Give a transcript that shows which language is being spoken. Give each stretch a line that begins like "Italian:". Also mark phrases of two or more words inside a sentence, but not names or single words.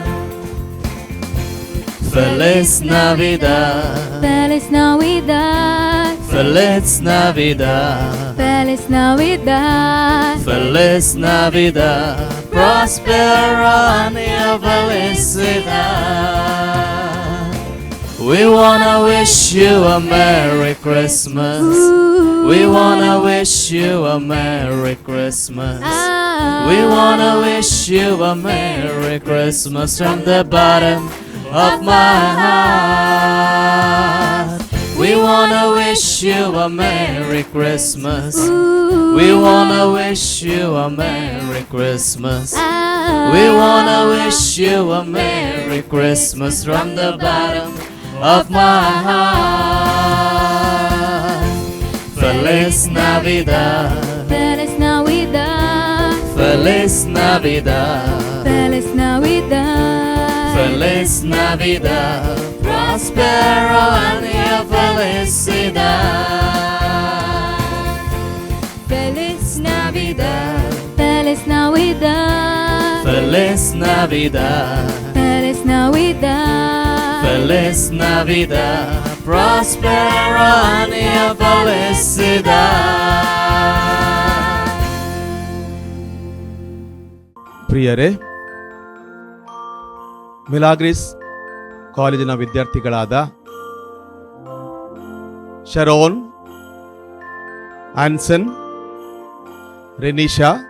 Spanish: Feliz Navidad, Feliz Navidad, Feliz Navidad, Feliz Navidad, Feliz Navidad, prospero año felicidad.
English: We wanna wish you a Merry Christmas. We wanna wish you a Merry Christmas. We wanna wish you a Merry Christmas from the bottom of my heart. We wanna wish you a Merry Christmas. We wanna wish you a Merry Christmas. We wanna wish you a Merry Christmas from the bottom of my heart.
Spanish: Feliz Navidad. Feliz Navidad. Feliz Navidad. Feliz Navidad. Feliz Navidad. Prospero año felicidad. Feliz Navidad. Feliz Navidad. Feliz Navidad. Feliz Navidad. Feliz Navidad. Prospero año felicidad.
Kannada: ಪ್ರಿಯರೇ, ಮಿಲಾಗ್ರಿಸ್ ಕಾಲೇಜಿನ ವಿದ್ಯಾರ್ಥಿಗಳಾದ ಶರೋನ್, ಆನ್ಸನ್, ರೆನಿಶಾ,